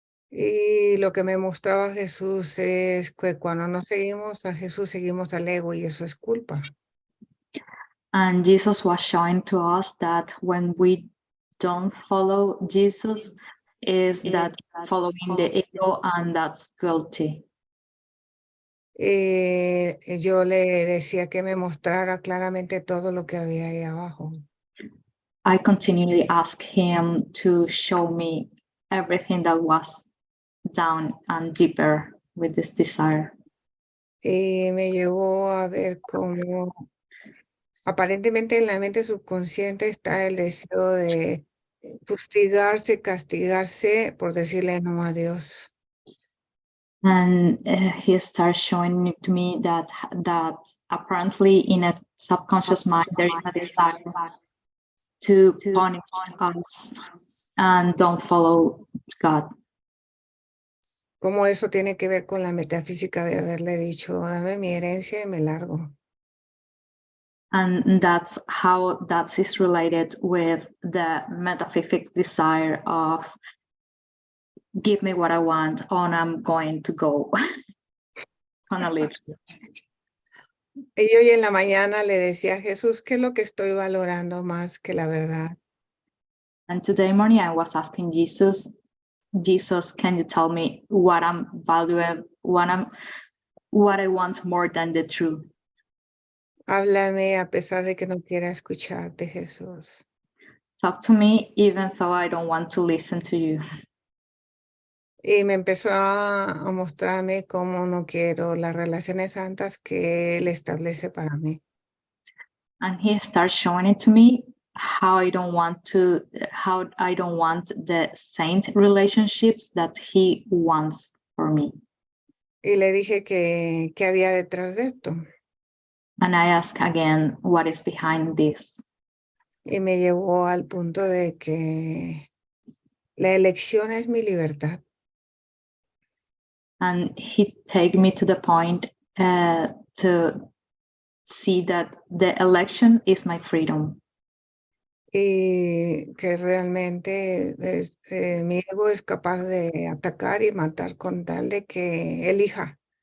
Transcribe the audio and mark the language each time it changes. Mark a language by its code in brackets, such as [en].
[es] Y lo que me mostraba Jesús es que cuando no seguimos a Jesús, seguimos al ego y eso es culpa. [en] And Jesus was showing to us that when we don't follow Jesus, is that following the ego, and that's guilty. [es] Yo le decía que me mostrara claramente todo lo que había ahí abajo. [en] I continually asked him to show me everything that was down and deeper with this desire. [es] Y me llevó a ver cómo aparentemente en la mente subconsciente está el deseo de fustigarse, castigarse por decirle no a Dios. [en] And he started showing it to me that apparently in a subconscious mind there is a desire to punish us and don't follow God. [es] Cómo eso tiene que ver con la metafísica de haberle dicho, dame mi herencia y me largo. [en] And that's how that is related with the metaphysic desire of give me what I want and I'm going to go on a live. [es] Y hoy en la mañana le decía a Jesús, ¿qué es lo que estoy valorando más que la verdad? [en] And today morning I was asking Jesus, can you tell me what I'm valuing, what I want more than the truth? [es] Háblame a pesar de que no quiera escucharte, Jesús. [en] Talk to me even though I don't want to listen to you. [es] Y me empezó a mostrarme cómo no quiero las relaciones santas que Él establece para mí. [en] And he starts showing it to me how I don't want the saint relationships that he wants for me. [es] Y le dije que había detrás de esto. [en] And I ask again, what is behind this? [es] Y me llevó al punto de que la elección es mi libertad. [en] And he take me to the point to see that the election is my freedom. [es] Y que realmente mi ego es capaz de atacar y matar con tal de que elegir.